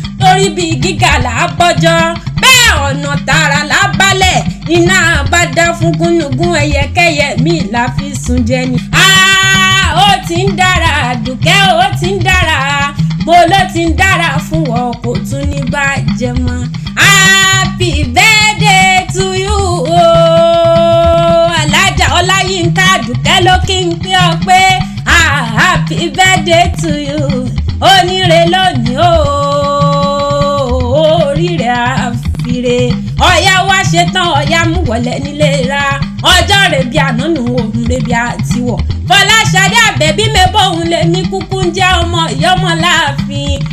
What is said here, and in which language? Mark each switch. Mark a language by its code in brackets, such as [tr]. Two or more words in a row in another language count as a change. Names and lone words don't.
[yo] Torí bí gíga là á bọ́jọ́, bẹ́ẹ̀ ọ̀nà tààrà là á bálẹ̀. Iná bá dá fún gúnugún, ẹyẹkẹ́yẹ mi là fi sùn jẹ ni. Ah, ó ti ń dára, Àdùkẹ́, ó ti ń dára. Mo ló ti ń dára fún ọ, kò tún ní bàjẹ́ mọ́. [en] Happy birthday to you o. [yo] Alájà Ọláyínká Àdùkẹ́ ló kí n pé ọ pé, [en] ah, happy birthday to you. [yo] Oníre lónìí o. Oríire àfire. Ọ̀yá wá ṣe tán, ọ̀yá mú wọlé nílé ra. Ọjọ́ rẹ̀ bí àná nù, òun rẹ̀ bí àtiwọ̀. Fọláṣadé Àbẹ̀bí mi bóun lè ní kúkú ń jẹ́ ọmọ ìyá ọmọ láàfin.